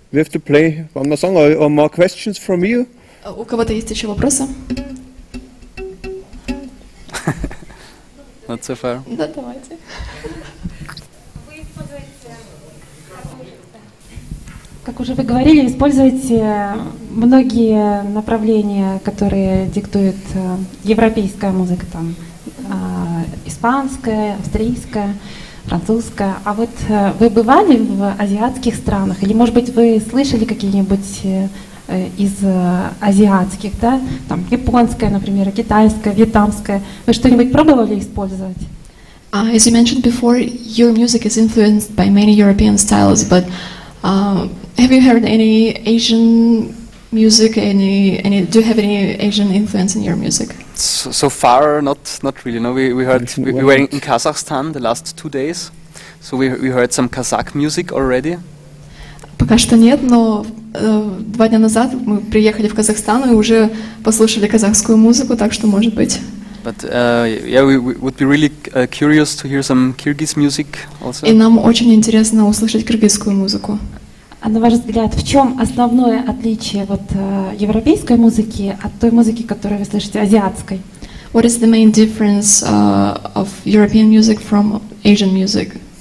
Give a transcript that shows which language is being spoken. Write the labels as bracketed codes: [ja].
[en] We have to play one more song or more questions from you? [ru] У кого-то есть еще вопросы? [en] Not so far. [ru] Да, давайте. Как уже вы говорили, используете многие направления, которые диктует европейская музыка, там испанская, австрийская, французская. А вот вы бывали в азиатских странах? Или, может быть, вы слышали какие-нибудь из азиатских, да? Там японская, например, китайская, вьетнамская. Вы что-нибудь пробовали использовать? [en] As you mentioned before, your music is influenced by many European styles, but have you heard any Asian music? Do you have any Asian influence in your music? So far, not really. No, we were in Kazakhstan the last 2 days, so we heard some Kazakh music already. [ru] Пока что нет, но 2 дня назад мы приехали в Казахстан и уже послушали казахскую музыку, так что может быть. [en] But yeah, we would be really curious to hear some Kyrgyz music also. [ru] И нам очень интересно услышать кыргызскую музыку. А на ваш взгляд, в чем основное отличие вот европейской музыки от той музыки, которую вы слышите, азиатской? [en] What is the main difference of European music from Asian music?